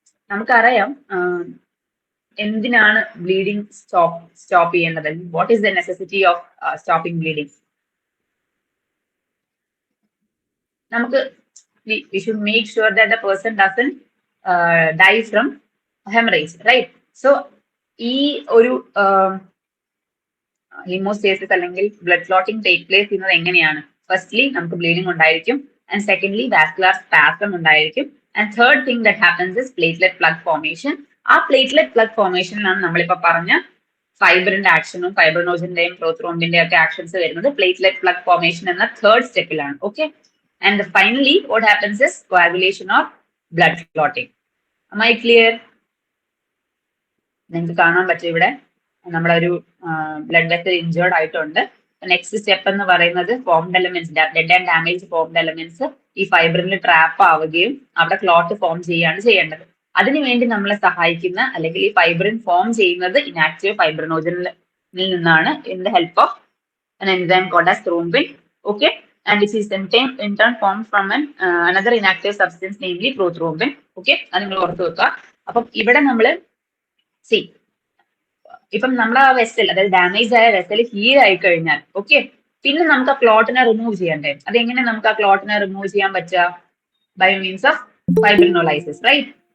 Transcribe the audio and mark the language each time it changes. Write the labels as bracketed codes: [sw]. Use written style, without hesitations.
[ml] നമുക്കറിയാം എന്തിനാണ് bleeding stop ചെയ്യേണ്ടത്? [en] What is the necessity of stopping bleeding? [ml] നമുക്ക് [en] we should make sure that the person doesn't die from hemorrhage, right? [ml] So ഈ ഒരു ഹീമോസ്റ്റേസിസ് അല്ലെങ്കിൽ blood clotting take place ചെയ്യുന്നത് എങ്ങനെയാണ്? [en] Firstly നമുക്ക് bleeding ഉണ്ടായിരിക്കും, and secondly vascular spasm ഉണ്ടായിരിക്കും, and third thing that happens is platelet plug formation. [ml] ആ platelet plug ഫോർമേഷനിലാണ് നമ്മളിപ്പോ പറഞ്ഞ ഫൈബറിന്റെ ആക്ഷനും ഫൈബ്രിനോജന്റെയും പ്രോത്രോംബിന്റെയും ഒക്കെ ആക്ഷൻസ് വരുന്നത് പ്ലേറ്റ്ലെറ്റ് പ്ലഗ് ഫോർമേഷൻ എന്ന third സ്റ്റെപ്പിലാണ്. [en] Okay, and finally what happens is coagulation or blood clotting. Am I clear? [ml] നിങ്ങൾക്ക് കാണാൻ പറ്റും ഇവിടെ നമ്മുടെ ഒരു ബ്ലഡ് വെസൽ ഇഞ്ചേർഡ് ആയിട്ടുണ്ട്. നെക്സ്റ്റ് സ്റ്റെപ്പ് എന്ന് പറയുന്നത് formed elements, dead and damage formed elements ഈ ഫൈബ്രിനിൽ ട്രാപ്പ് ആവുകയും അവിടെ ക്ലോട്ട് ഫോം ചെയ്യുകയാണ് ചെയ്യേണ്ടത്. അതിനുവേണ്ടി നമ്മളെ സഹായിക്കുന്ന അല്ലെങ്കിൽ ഈ ഫൈബ്രിൻ ഫോം ചെയ്യുന്നത് ഇനാക്റ്റീവ് ഫൈബ്രിനോജനിൽ നിന്നാണ്, [en] In the help of an enzyme called as thrombin. Okay, and it is in turn formed from another inactive substance, namely prothrombin. [ml] Okay, അത് നിങ്ങൾ ഓർത്ത് വെക്കുക. അപ്പം ഇവിടെ നമ്മള് ഇപ്പം നമ്മുടെ ആ വെസൽ, അതായത് ഡാമേജ് ആയ വെസൽ ഹീൽ ആയി കഴിഞ്ഞാൽ ഓക്കെ, പിന്നെ നമുക്ക് ആ ക്ലോട്ടിനെ റിമൂവ് ചെയ്യണ്ടേ? അതെങ്ങനെ നമുക്ക് ആ ക്ലോട്ടിനെ റിമൂവ് ചെയ്യാൻ പറ്റുക? [en] By means of fibrinolysis, right?